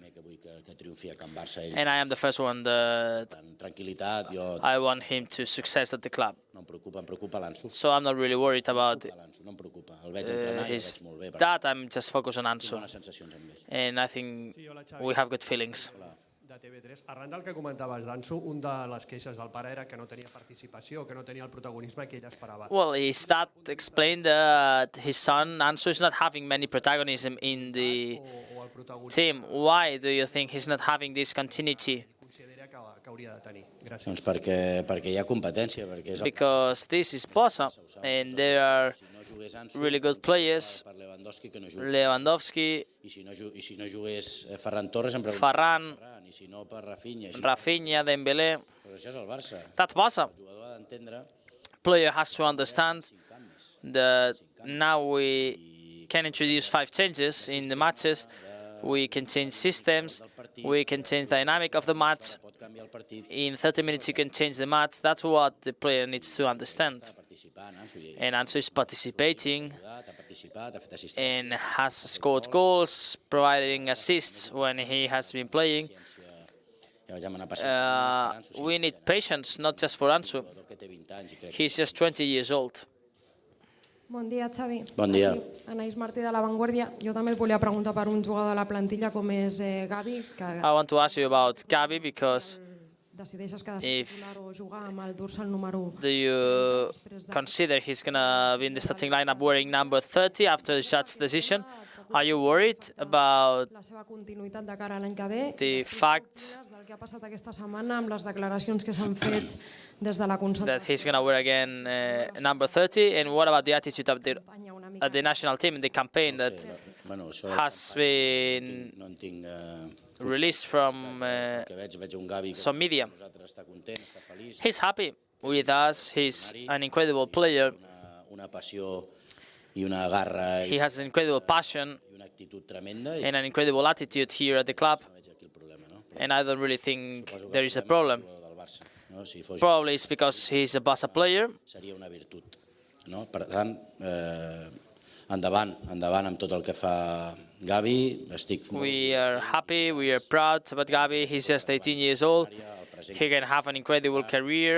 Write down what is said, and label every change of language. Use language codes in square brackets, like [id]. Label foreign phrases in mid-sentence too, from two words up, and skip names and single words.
[en] And I am the first one that I want him to success at the club. So I'm not really worried about his dad. I'm just focused on Ansu. And I think we have good feelings. [ca] De TV3. Arran del que comentaves d'Ansu, una de les queixes del pare era que no tenia participació, que no tenia el protagonisme que ell esperava. [en] Well, his dad explained that his son, Ansu, is not having many protagonism in the team. Why do you think he's not having this continuity? [ca] que hauria de tenir? Gràcies. Doncs perquè hi ha competència. [en] Because this is Barça, and there are really good players. [ca] Per Lewandowski, que no juga. Lewandowski, I si no jugués Ferran Torres, em pregunto Ferran, i si no per Rafinha. Rafinha, Dembélé. Però això és el Barça. [en] That's Barça. [ca] El jugador ha d'entendre [en] Player has to understand that now we can introduce 5 changes in the matches. We can change systems. We can change dynamic of the match. [ca] pot canviar el partit. [en] In 30 minutes, you can change the match. That's what the player needs to understand. [ca] Participant, Ansu, [en] And Ansu is participating [ca] ha participat, ha fet assistència. [en] and has scored goals, providing assists when he has been playing. [ca] Ja vaig demanar paciència. [en] We need patience, not just for Ansu. [ca] Que té 20 anys i crec [en] He's just 20 years old. [ca] Bon dia, Xavi. Bon dia. Anaïs Martí de La Vanguardia. Jo també et volia preguntar per un jugador de la plantilla com és Gavi, que [en] I want to ask you about Xavi because [ca] decideixes que ha de ser [en] if- [ca] titular o jugar amb el dorsal número 1. [en] do you consider he's going to be in the starting lineup wearing number 30 after Judge's decision? Are you worried about [ca] La seva continuïtat de cara a l'any que ve. [en] the [ca] I després, [en] fact [ca] què opines del que ha passat aquesta setmana amb les declaracions que s'han fet des de la [en] that [ca] concentració [en] he's going to wear again number 30? And what about the attitude of [ca] d'Espanya una mica? [en] the national team in the campaign that [ca] Bueno, això [en] has been [ca] no en tinc... [en] released from [ca] que veig un Gavi que [en] some media? [ca] nosaltres està content, està feliç, [en] He's happy with us. He's an incredible player. [ca] una passió i una garra [en] He [ca] i [en] has an incredible passion [ca] una actitud tremenda i [en] and an incredible attitude here at the club. [ca] veig aquí el problema, no? [en] And I don't really think [ca] Suposo que [en] there is a [ca] el problema [en] problem. [ca] és el jugador del Barça, no? Si fos [en] Probably it's because he's a Barca player. [ca] seria una virtut, no? Per tant, endavant amb tot el que fa Gavi, estic molt [en] We are happy, we are proud about Gavi. He's just 18 years old. He can have an incredible career,